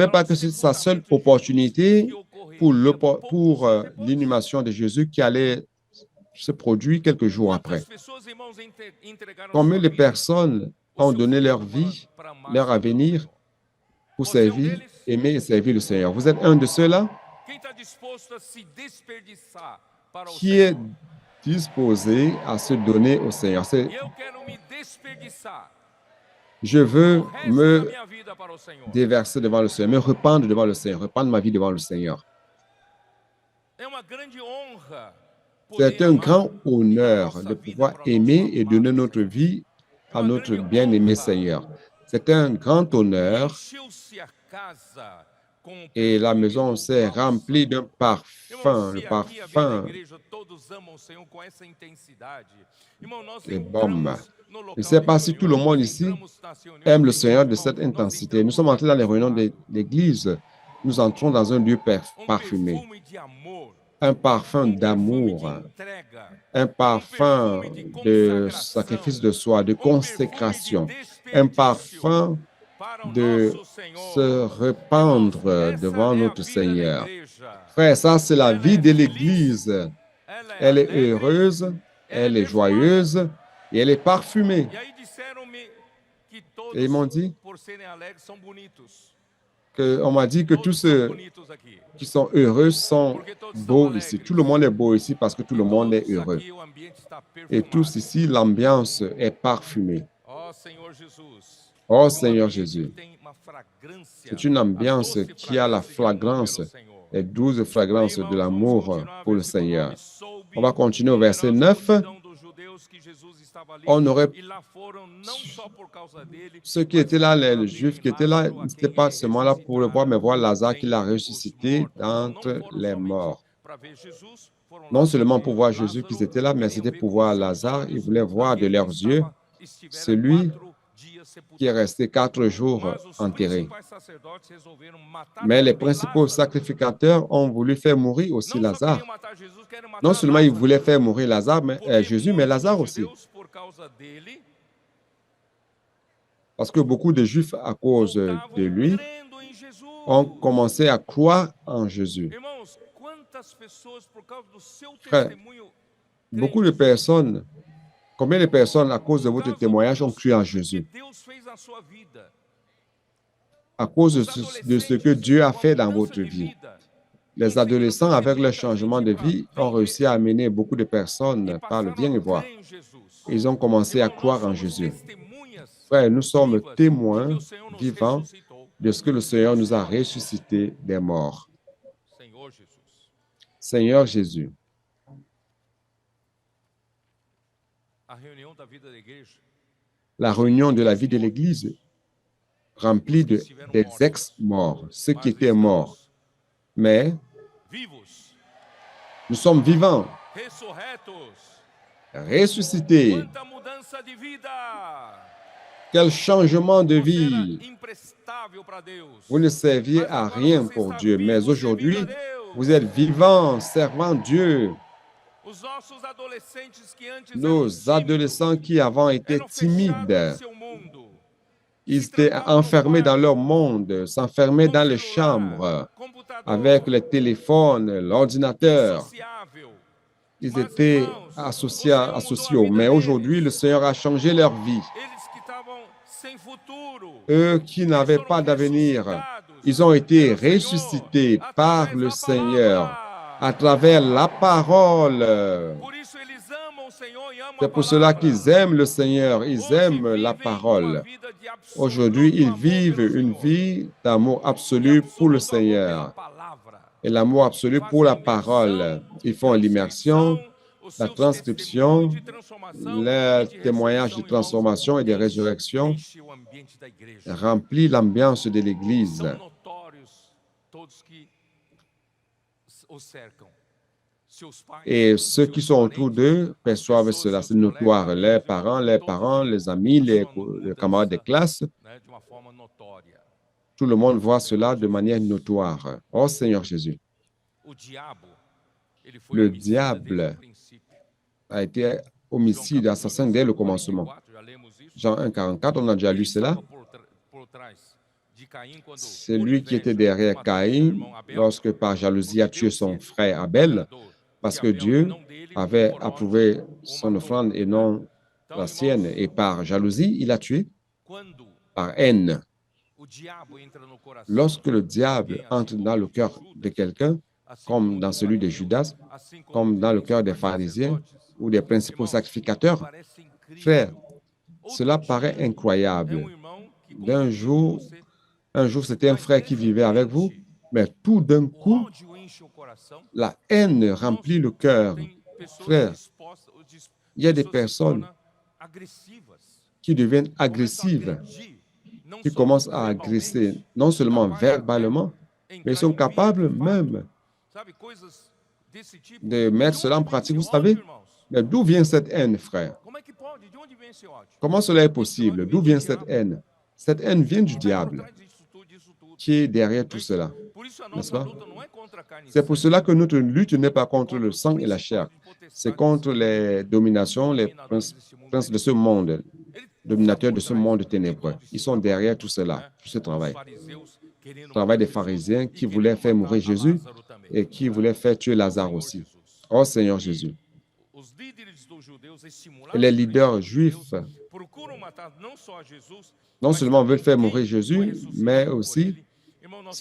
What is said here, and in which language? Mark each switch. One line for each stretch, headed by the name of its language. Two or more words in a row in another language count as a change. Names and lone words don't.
Portuguese: para
French: pas
Portuguese: o
French: que c'est sa seule
Portuguese: sepultamento de Jesus
French: opportunité
Portuguese: que ocorreria
French: pour
Portuguese: poucos dias depois.
French: l'inhumation de Jésus qui allait se produire quelques jours après.
Portuguese: Quantas pessoas, irmãos, entregaram
French: Combien
Portuguese: sua
French: de
Portuguese: vida,
French: personnes
Portuguese: o
French: ont
Portuguese: seu
French: donné leur
Portuguese: futuro
French: vie,
Portuguese: para amar
French: leur
Portuguese: servir ao
French: avenir
Portuguese: Senhor?
French: pour
Portuguese: Você é
French: servir,
Portuguese: deles?
French: aimer et servir le Seigneur? Vous êtes un de ceux-là
Portuguese: Quem está disposto a se desperdiçar para o
French: qui est
Portuguese: Senhor?
French: disposé à se donner au Seigneur.
Portuguese: E eu quero me desperdiçar
French: Je veux
Portuguese: o resto da
French: me
Portuguese: minha vida para o Senhor.
French: déverser devant le Seigneur, me rependre devant le Seigneur, reprendre ma vie devant le Seigneur.
Portuguese: É uma grande honra
French: C'est
Portuguese: poder
French: un
Portuguese: amar
French: grand
Portuguese: e dar
French: honneur
Portuguese: nossa
French: de
Portuguese: vida
French: pouvoir
Portuguese: para o nosso
French: aimer et donner
Portuguese: amado
French: notre
Portuguese: Senhor.
French: vie
Portuguese: É
French: à
Portuguese: uma
French: notre
Portuguese: grande
French: bien-aimé
Portuguese: honra.
French: Seigneur. C'est un grand
Portuguese: E
French: honneur
Portuguese: encheu-se a casa com o
French: et la
Portuguese: perfume
French: maison
Portuguese: do
French: s'est remplie d'un
Portuguese: bálsamo. Irmão,
French: parfum, le
Portuguese: se aqui a vida da
French: parfum
Portuguese: igreja todos amam o Senhor com essa intensidade, irmão, nós
French: des baumes.
Portuguese: entramos no
French: Je ne
Portuguese: local
French: sais
Portuguese: de
French: pas si tout le
Portuguese: reuniões,
French: monde
Portuguese: nós
French: ici
Portuguese: entramos nas reuniões
French: aime
Portuguese: da
French: le Seigneur
Portuguese: igreja,
French: de cette
Portuguese: irmão, nós
French: intensité. Nous
Portuguese: entramos
French: sommes entrés dans les réunions
Portuguese: perfumado.
French: d'église. Nous entrons dans un lieu parfumé,
Portuguese: Perfume de amor,
French: un parfum
Portuguese: perfume de
French: d'amour,
Portuguese: entrega,
French: un parfum
Portuguese: perfume de
French: de
Portuguese: consagração,
French: sacrifice de soi, de
Portuguese: perfume de
French: consécration, un
Portuguese: desperdício
French: parfum
Portuguese: para o
French: de
Portuguese: nosso Senhor.
French: se répandre
Portuguese: Irmãos, essa
French: devant
Portuguese: é a
French: notre
Portuguese: vida da
French: Seigneur.
Portuguese: igreja.
French: Frère, ça c'est la
Portuguese: Ela
French: vie
Portuguese: é
French: de
Portuguese: feliz,
French: l'Église.
Portuguese: ela é
French: Elle est
Portuguese: alegre,
French: heureuse,
Portuguese: ela é
French: elle est
Portuguese: perfumada.
French: joyeuse et elle est parfumée.
Portuguese: E aí disseram-me que
French: Et ils m'ont
Portuguese: todos,
French: dit
Portuguese: por serem alegres, são bonitos.
French: on m'a dit que tous
Portuguese: Todos são
French: ceux
Portuguese: bonitos aqui.
French: qui sont heureux sont
Portuguese: Porque todos são
French: beaux
Portuguese: alegres.
French: ici. Tout le monde est beau ici parce que tout le monde est
Portuguese: Todos
French: heureux.
Portuguese: aqui o ambiente está
French: Et tous
Portuguese: perfumado.
French: ici, l'ambiance est parfumée.
Portuguese: Ó Senhor Jesus.
French: Oh
Portuguese: É um
French: Seigneur
Portuguese: ambiente
French: Jésus,
Portuguese: que tem uma fragrância,
French: c'est une ambiance
Portuguese: a doce
French: qui a la
Portuguese: fragrância de amor
French: fragrance,
Portuguese: pelo Senhor.
French: les douces
Portuguese: Aí,
French: fragrances
Portuguese: irmãos,
French: de
Portuguese: vamos
French: l'amour
Portuguese: continuar,
French: pour le
Portuguese: versículo
French: Seigneur.
Portuguese: 9. Soube
French: On va continuer au
Portuguese: da
French: verset
Portuguese: grande
French: 9.
Portuguese: multidão dos judeus que Jesus estava ali,
French: On aurait
Portuguese: e lá foram não só por causa dele,
French: ceux qui
Portuguese: mas
French: étaient là,
Portuguese: para
French: les
Portuguese: verem
French: Juifs qui étaient là,
Portuguese: Lázaro, a
French: n'étaient
Portuguese: quem
French: pas
Portuguese: ele
French: seulement là pour le voir, mais voir Lazare qui l'a
Portuguese: dentre os
French: ressuscité
Portuguese: mortos. Não
French: d'entre
Portuguese: foram
French: les
Portuguese: somente
French: morts.
Portuguese: para ver Jesus, foram lá
French: Non seulement
Portuguese: para
French: pour
Portuguese: ver
French: voir Jésus qu'ils
Portuguese: Lázaro,
French: étaient là, mais
Portuguese: queriam
French: c'était
Portuguese: ver
French: pour
Portuguese: com
French: voir
Portuguese: seus
French: Lazare. Ils
Portuguese: olhos
French: voulaient voir de
Portuguese: aquele que
French: leurs yeux
Portuguese: estivera
French: celui
Portuguese: 4 dias
French: qui est
Portuguese: sepultado.
French: resté 4 jours
Portuguese: Mas os
French: enterré.
Portuguese: principais sacerdotes resolveram matar
French: Mais les
Portuguese: também
French: principaux
Portuguese: Lázaro.
French: sacrificateurs ont voulu faire mourir aussi
Portuguese: Não só queriam
French: Lazare.
Portuguese: matar Jesus, querem matar
French: Non seulement ils
Portuguese: Lázaro.
French: voulaient faire mourir Lazare, mais,
Portuguese: Porque
French: Jésus, mais
Portuguese: muitos
French: Lazare aussi.
Portuguese: judeus, por causa dele,
French: Parce que beaucoup de Juifs, à cause de
Portuguese: voltavam
French: lui,
Portuguese: crendo em Jesus.
French: ont commencé à croire en Jésus.
Portuguese: Irmãos, quantas pessoas, por causa do seu
French: Frère,
Portuguese: testemunho,
French: beaucoup de personnes, combien de personnes, à cause de
Portuguese: por
French: votre
Portuguese: causa
French: témoignage, ont
Portuguese: dos
French: cru en
Portuguese: que
French: Jésus?
Portuguese: Deus fez na sua vida.
French: À cause
Portuguese: Os
French: de ce que Dieu a
Portuguese: com a
French: fait dans
Portuguese: mudança
French: votre
Portuguese: de
French: vie.
Portuguese: vida,
French: Les adolescents, avec
Portuguese: conseguiram
French: leur
Portuguese: trazer muita
French: changement de
Portuguese: gente
French: vie,
Portuguese: para
French: ont réussi à amener beaucoup de
Portuguese: e
French: personnes par le
Portuguese: passaram
French: bien et
Portuguese: a
French: voir.
Portuguese: crer em Jesus.
French: Ils ont commencé à
Portuguese: Irmão, nós
French: croire en
Portuguese: somos
French: Jésus.
Portuguese: testemunhas
French: Frère, nous sommes
Portuguese: vivas de que
French: témoins
Portuguese: o Senhor nos
French: vivants
Portuguese: ressuscitou.
French: de ce que le Seigneur nous a ressuscités des morts.
Portuguese: Senhor Jesus.
French: Seigneur Jésus,
Portuguese: A reunião da vida da igreja
French: la réunion de la vie de l'Église remplie des ex-morts, ceux qui étaient morts. Mais
Portuguese: vivos,
French: nous sommes vivants,
Portuguese: ressurretos.
French: ressuscités.
Portuguese: Quanta mudança de vida!
French: Quel changement de
Portuguese: Você era
French: vie!
Portuguese: imprestável para Deus.
French: Vous ne serviez
Portuguese: Mas
French: à
Portuguese: agora
French: rien
Portuguese: você
French: pour
Portuguese: está
French: Dieu,
Portuguese: vivo,
French: mais
Portuguese: servindo
French: aujourd'hui,
Portuguese: a Deus.
French: vous êtes vivants, servant Dieu.
Portuguese: Os nossos adolescentes que antes
French: Nos
Portuguese: eram
French: adolescents qui avant étaient
Portuguese: eram fechados em
French: timides,
Portuguese: seu mundo.
French: ils étaient enfermés dans leur monde, s'enfermaient dans les chambres avec les téléphones, l'ordinateur.
Portuguese: Insociável.
French: Ils
Portuguese: Mas,
French: étaient
Portuguese: irmãos,
French: associés.
Portuguese: o Senhor mudou a vida
French: Mais
Portuguese: deles.
French: aujourd'hui, le Seigneur a changé leur vie.
Portuguese: Eles que estavam sem futuro.
French: Eux qui n'avaient pas d'avenir, ils ont été ressuscités par le Seigneur à travers la parole.
Portuguese: Por isso eles amam o Senhor e amam
French: C'est
Portuguese: a
French: pour cela
Portuguese: palavra.
French: qu'ils aiment le Seigneur, ils
Portuguese: Hoje
French: aiment
Portuguese: vivem
French: la
Portuguese: uma
French: parole.
Portuguese: vida de absoluto
French: Aujourd'hui, ils
Portuguese: amor
French: vivent
Portuguese: pelo
French: une
Portuguese: Senhor.
French: vie d'amour
Portuguese: De
French: absolu pour le
Portuguese: absoluto amor
French: Seigneur
Portuguese: pela palavra.
French: et l'amour absolu pour la parole. Ils font l'immersion,
Portuguese: Os
French: la
Portuguese: seus
French: transcription,
Portuguese: testemunhos de transformação
French: les
Portuguese: e de
French: témoignages de
Portuguese: ressurreição, irmãos,
French: transformation et de résurrection
Portuguese: enche o ambiente da igreja.
French: remplissent l'ambiance de l'Église.
Portuguese: São notórios todos que os cercam. Seus pais,
French: Et ceux qui sont
Portuguese: seus
French: autour
Portuguese: parentes,
French: d'eux
Portuguese: as
French: perçoivent
Portuguese: pessoas,
French: cela.
Portuguese: seus
French: C'est notoire.
Portuguese: colegas,
French: Les
Portuguese: todos
French: parents, les amis, les
Portuguese: passam uma
French: les camarades de
Portuguese: mudança,
French: classe,
Portuguese: né, de uma forma notória.
French: tout le monde voit cela de manière notoire. Oh Seigneur Jésus,
Portuguese: O diabo, ele foi
French: le
Portuguese: homicida desde
French: diable
Portuguese: o princípio.
French: a été homicide, assassin dès le commencement.
Portuguese: 44, já lemos isso.
French: Jean 1,44, on a déjà
Portuguese: Ele
French: lu cela.
Portuguese: estava por trás de Caim quando,
French: C'est
Portuguese: por
French: lui qui était
Portuguese: inveja,
French: derrière
Portuguese: matou seu
French: Caïn
Portuguese: irmão Abel,
French: lorsque par jalousie a
Portuguese: porque
French: tué
Portuguese: Deus
French: son
Portuguese: queria
French: frère Abel,
Portuguese: adorador
French: parce
Portuguese: de
French: que
Portuguese: Abel,
French: Dieu
Portuguese: não dele,
French: avait
Portuguese: por ódio,
French: approuvé
Portuguese: o
French: son
Portuguese: matou,
French: offrande et
Portuguese: né?
French: non
Portuguese: Então,
French: la sienne.
Portuguese: irmãos,
French: Et par jalousie, il a tué
Portuguese: quando
French: par haine.
Portuguese: o diabo entra no coração
French: Lorsque le
Portuguese: de
French: diable
Portuguese: alguém, assim
French: entre
Portuguese: como
French: dans le cœur
Portuguese: Judas,
French: de quelqu'un,
Portuguese: assim
French: comme
Portuguese: como
French: dans
Portuguese: dos
French: celui de
Portuguese: fariseus,
French: Judas,
Portuguese: assim como
French: comme
Portuguese: dos
French: dans le cœur des
Portuguese: principais
French: pharisiens
Portuguese: sacerdotes,
French: ou des principaux
Portuguese: irmãos,
French: sacrificateurs,
Portuguese: parece incrível.
French: frère,
Portuguese: Outro
French: cela
Portuguese: dia,
French: paraît
Portuguese: é
French: incroyable.
Portuguese: irmão que
French: D'un
Portuguese: convivia com
French: jour,
Portuguese: você,
French: un jour, c'était un frère qui vivait avec vous, mais tout d'un
Portuguese: o
French: coup,
Portuguese: ódio enche o coração.
French: la haine remplit le cœur.
Portuguese: Tem pessoas
French: Frère, il y a des
Portuguese: pessoas se
French: personnes
Portuguese: tornam agressivas,
French: qui deviennent
Portuguese: começam a
French: agressives,
Portuguese: agredir, não
French: qui
Portuguese: só
French: commencent à
Portuguese: verbalmente,
French: agresser, non seulement
Portuguese: capaz até
French: verbalement, mais
Portuguese: entrar
French: ils sont
Portuguese: em
French: capables
Portuguese: vias de
French: même
Portuguese: fato, sabe, coisas desse tipo.
French: de mettre
Portuguese: De
French: cela en
Portuguese: onde vem
French: pratique.
Portuguese: esse
French: Vous savez,
Portuguese: ódio, irmãos?
French: mais d'où vient cette haine, frère?
Portuguese: Como é que pode? De onde vem esse ódio?
French: Comment cela est
Portuguese: Esse
French: possible?
Portuguese: ódio
French: D'où
Portuguese: vem
French: vient
Portuguese: do
French: cette
Portuguese: diabo,
French: haine? Cette haine vient du
Portuguese: que está por
French: diable
Portuguese: trás disso tudo.
French: qui est derrière tout cela.
Portuguese: Por isso a
French: N'est-ce
Portuguese: nossa
French: pas?
Portuguese: luta não é contra a carne e
French: C'est pour
Portuguese: sangue,
French: cela que notre lutte n'est pas contre
Portuguese: contra
French: le
Portuguese: os
French: sang et la chair,
Portuguese: principados e
French: c'est
Portuguese: potestades
French: contre les dominations, les
Portuguese: dominadores desse mundo.
French: princes de ce monde,
Portuguese: Ele está
French: dominateurs
Portuguese: por
French: de ce
Portuguese: trás
French: monde
Portuguese: de
French: ténébreux.
Portuguese: todos
French: Ils sont
Portuguese: esses
French: derrière
Portuguese: trabalhos,
French: tout cela,
Portuguese: né?
French: tout ce
Portuguese: Os
French: travail.
Portuguese: fariseus querendo
French: Le travail des
Portuguese: matar Jesus
French: pharisiens
Portuguese: e
French: qui voulaient
Portuguese: querendo
French: faire
Portuguese: matar
French: mourir
Portuguese: a
French: Jésus
Portuguese: Lázaro também.
French: et qui voulaient faire tuer Lazare
Portuguese: Senhor
French: aussi.
Portuguese: Jesus.
French: Oh Seigneur Jésus.
Portuguese: Os líderes dos judeus, estimulados
French: Et les
Portuguese: pelos
French: leaders
Portuguese: judeus,
French: juifs
Portuguese: procuram matar não só a Jesus,
French: non
Portuguese: mas
French: seulement
Portuguese: também
French: veulent faire
Portuguese: quem
French: mourir
Portuguese: foi
French: Jésus,
Portuguese: ressuscitado
French: mais
Portuguese: por
French: aussi
Portuguese: ele. Irmão, nós